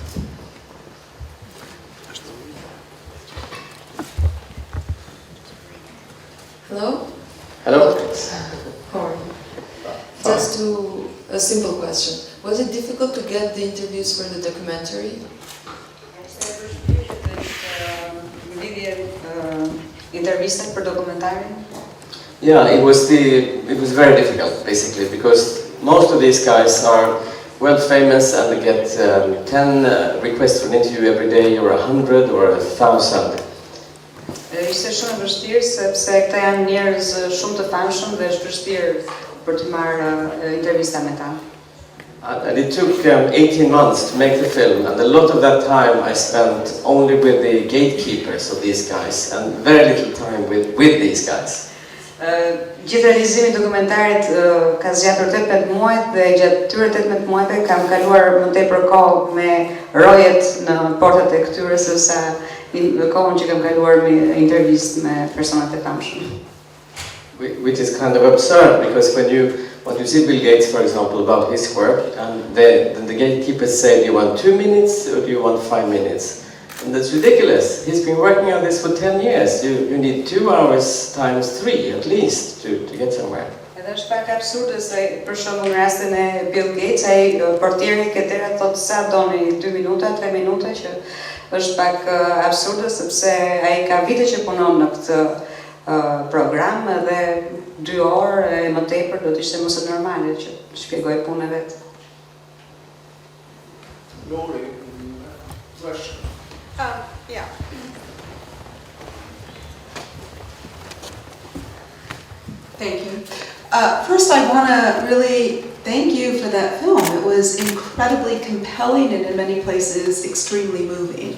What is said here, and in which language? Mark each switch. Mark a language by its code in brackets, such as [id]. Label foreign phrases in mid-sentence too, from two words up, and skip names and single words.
[en] Hello? Hello? How are you? Just a simple question. Was it difficult to get the interviews for the documentary? [sq] Intervista për dokumentarin? [en] Yeah, it was very difficult, basically, because most of these guys are well famous and they get 10 requests for an interview every day, or 100 or 1,000. [sq] Ishte shumë e vështirë sepse këta janë njerëz shumë të famshëm dhe është vështirë për të marrë intervista me ta. [en] And it took 18 months to make the film, and a lot of that time I spent only with the gatekeepers of these guys and very little time with these guys. [sq] Gjithë realizimi i dokumentarit ka zgjatur 18 muaj dhe gjatë këtyre 18 muajve kam kaluar më tepër kohë me rojet në portat e këtyre se sa kohën që kam kaluar me intervistë me personat e famshëm. [en] Which is kind of absurd, because when you see Bill Gates, for example, about his work, and then the gatekeepers say, do you want 2 minutes or do you want 5 minutes? And that's ridiculous. He's been working on this for 10 years. You need 2 hours times 3 at least to get somewhere. [sq] Edhe është pak absurde se për shembull në rastin e Bill Gates, ai portieri ke dera thotë sa doni 2 minuta, 3 minuta, që është pak absurde sepse ai ka vite që punon në këtë program dhe 2 orë e më tepër do të ishte mos e normale që shpjegoj punën e vet. [en] Lori, question. Yeah. Thank you. First, I want to really thank you for that film. It was incredibly compelling and in many places extremely moving.